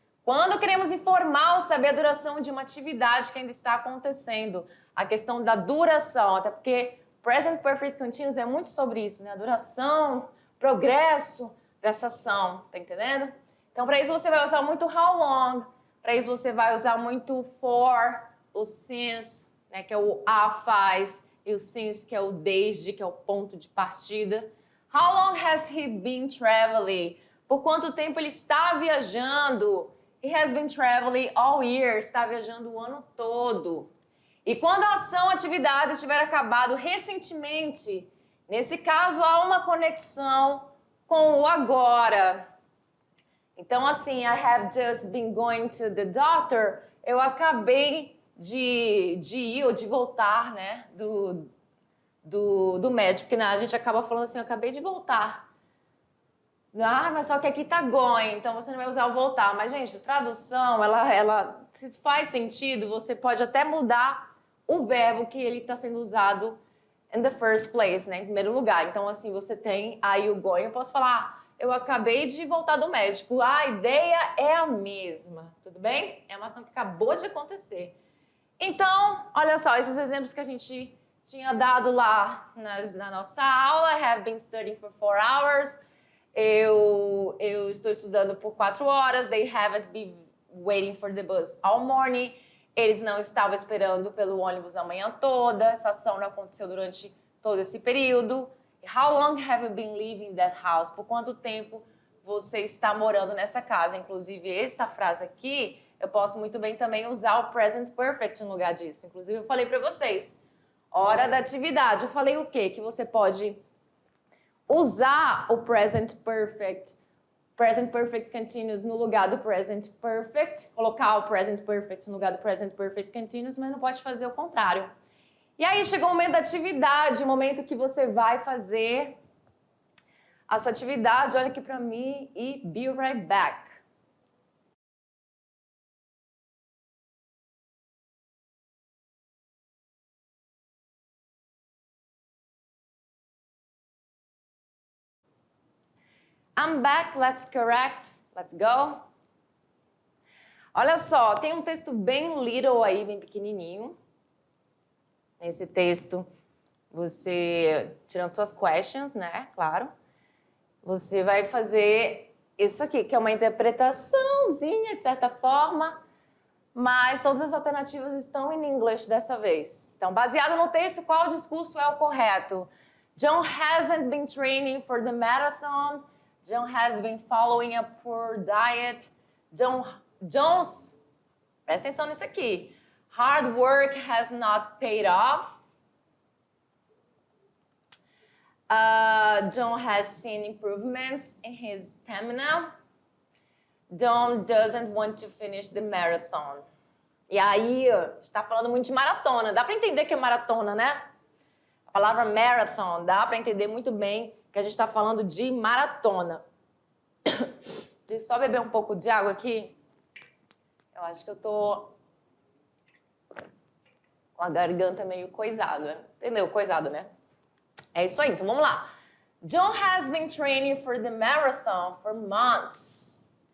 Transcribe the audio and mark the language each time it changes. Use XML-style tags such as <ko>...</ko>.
<pt>Quando queremos informar ou saber a duração de uma atividade que ainda está acontecendo, a questão da duração, até porque Present Perfect Continuous é muito sobre isso, né? A duração, progresso dessa ação, tá entendendo? Então, para isso você vai usar muito how long, para isso você vai usar muito for, o since, né, que é o a faz, e o since, que é o desde, que é o ponto de partida.</pt> <en>How long has he been traveling?</en> <pt>Por quanto tempo ele está viajando?</pt> <en>He has been traveling all year,</en> <pt>está viajando o ano todo. E quando a ação, atividade tiver acabado recentemente, nesse caso há uma conexão com o agora. Então, assim,</pt> <en>I have just been going to the doctor.</en> <pt>Eu acabei de ir ou de voltar, né, do médico, porque a gente acaba falando assim, eu acabei de voltar. Mas só que aqui tá going, então você não vai usar o voltar. Mas, gente, tradução, ela se faz sentido, você pode até mudar o verbo que ele está sendo usado</pt> <en>in the first place,</en> <pt>né, em primeiro lugar. Então, assim, você tem aí o going, eu posso falar, eu acabei de voltar do médico. A ideia é a mesma, tudo bem? É uma ação que acabou de acontecer. Então, olha só, esses exemplos que a gente tinha dado lá na nossa aula,</pt> <en>have been studying for 4 hours.</en> <pt>Eu estou estudando por 4 horas.</pt> <en>They haven't been waiting for the bus all morning.</en> <pt>Eles não estavam esperando pelo ônibus a manhã toda. Essa ação não aconteceu durante todo esse período.</pt> <en>How long have you been living that house?</en> <pt>Por quanto tempo você está morando nessa casa? Inclusive, essa frase aqui eu posso muito bem também usar o present perfect no lugar disso. Inclusive, eu falei para vocês, hora da atividade. Eu falei o quê? Que você pode usar o present perfect continuous no lugar do present perfect, colocar o present perfect no lugar do present perfect continuous, mas não pode fazer o contrário. E aí chegou o momento da atividade, o momento que você vai fazer a sua atividade. Olha aqui para mim e</pt> <en>be right back. I'm back, let's correct, let's go.</en> <pt>Olha só, tem um texto bem little aí, bem pequenininho. Nesse texto, você, tirando suas questions, né, claro, você vai fazer isso aqui, que é uma interpretaçãozinha, de certa forma, mas todas as alternativas estão em inglês dessa vez. Então, baseado no texto, qual discurso é o correto?</pt> <en>John hasn't been training for the marathon. John has been following a poor diet.</en> <pt>John's, presta atenção nisso aqui.</pt> <en>Hard work has not paid off. John has seen improvements in his stamina. John doesn't want to finish the marathon.</en> <pt>E aí, está falando muito de maratona. Dá para entender que é maratona, né? A palavra marathon, dá para entender muito bem que a gente está falando de maratona. Deixa eu só beber um pouco de água aqui. Eu acho que eu tô com a garganta meio coisada. Entendeu? Coisada, né? É isso aí, então vamos lá.</pt> <en>John has been training for the marathon for months.</en>